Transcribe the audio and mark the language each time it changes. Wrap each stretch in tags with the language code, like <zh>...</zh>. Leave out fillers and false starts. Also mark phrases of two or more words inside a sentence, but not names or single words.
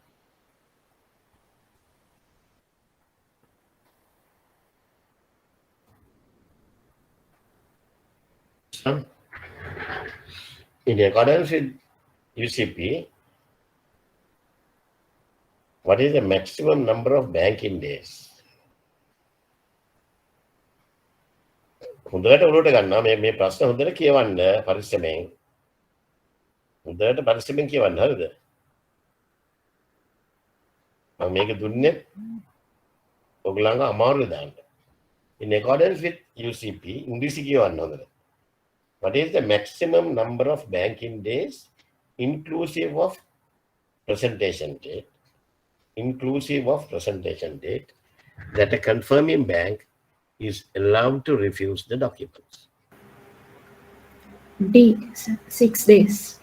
<en>In accordance with UCP, what is the maximum number of banking days?</en> <si>හොඳට උඩට ගන්නවා මේ ප්‍රශ්න හොඳට කියවන්න පරිස්සමෙන්. හොඳට පරිස්සමෙන් කියවන්න හරිද? මම මේක දුන්නේ ඔයගලන්ව අමාරුවේ දාන්න.</si> <en>In accordance with</en> <si>UCP, ඉංග්‍රීසි කියවන්න හොඳට.</si> <en>What is the maximum number of banking days inclusive of presentation date? Inclusive of presentation date that a confirming bank is allowed to refuse the documents. D, 6 days.</en>